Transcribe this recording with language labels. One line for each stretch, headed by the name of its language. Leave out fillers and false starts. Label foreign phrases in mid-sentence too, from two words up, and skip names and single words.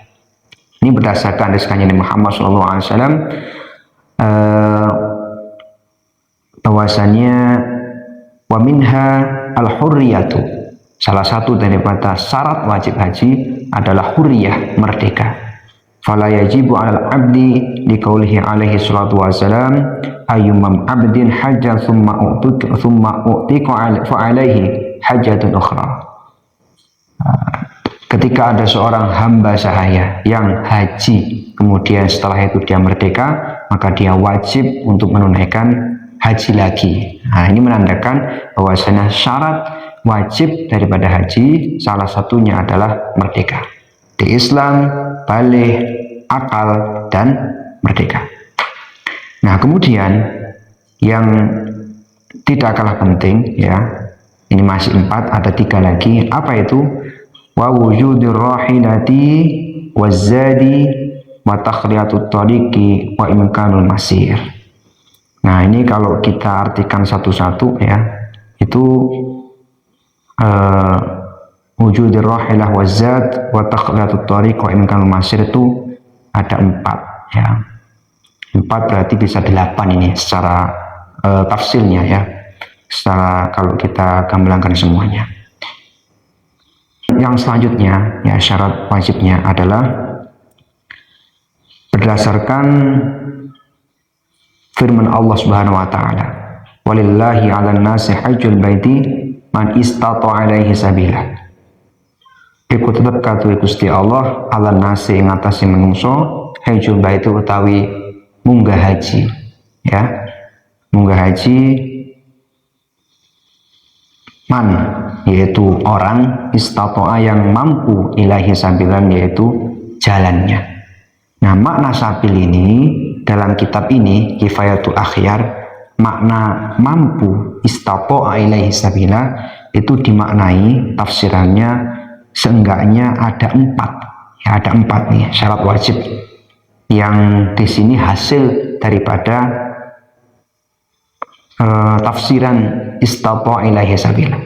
Indonesian: Ini berdasarkan hadis kanjeng Muhammad SAW, bahwasanya
Arabic: ومنها الحرية.
Indonesian: Salah satu daripada syarat wajib haji adalah hurriyah, merdeka.
Arabic: فلا يجب على العبد لقوله عليه الصلاة والسلام أيما عبد حج ثم أعتق فعليه حجة أخرى.
Indonesian: Ketika ada seorang hamba sahaya yang haji, kemudian setelah itu dia merdeka, maka dia wajib untuk menunaikan haji lagi. Nah, ini menandakan bahwasanya syarat wajib daripada haji salah satunya adalah merdeka. Di Islam, baligh, akal, dan merdeka. Nah, kemudian yang tidak kalah penting, ya, ini masih 4, ada 3 lagi. Apa itu?
Arabic: ووجود الراحلة والزاد وتخلية الطريق وإمكان المسير.
Indonesian: Nah, ini kalau kita artikan satu-satu, ya, itu uh,
Arabic: وجود الراحلة والزاد وتخلية الطريق وإمكان المسير
Indonesian: itu ada 4 ya. 4 berarti bisa 8 ini secara tafsirnya ya, secara kalau kita gamblangkan semuanya. Yang selanjutnya ya, syarat wajibnya adalah berdasarkan firman Allah
Arabic: سبحانه وتعالى, ولله على الناس حج البيت من استطاع إليه سبيلا.
Javanese: Iku tetep katuhe Gusti Allah
Arabic: على الناس
Javanese: ing atase manungsa
Arabic: حج البيت
Javanese: utawi munggah haji ya. Munggah haji
Indonesian: man yaitu orang istata'a yang mampu
Arabic: إليه سبيلا
Indonesian: yaitu jalannya. Nah, makna sabil ini dalam kitab ini Kifayatul Akhyar, makna mampu
Arabic: استطاع إليه سبيلا
Indonesian: itu dimaknai tafsirannya seenggaknya ada 4 ya, ada 4 nih syarat wajib yang di sini hasil daripada tafsiran
Arabic: استطاع إليه سبيلا.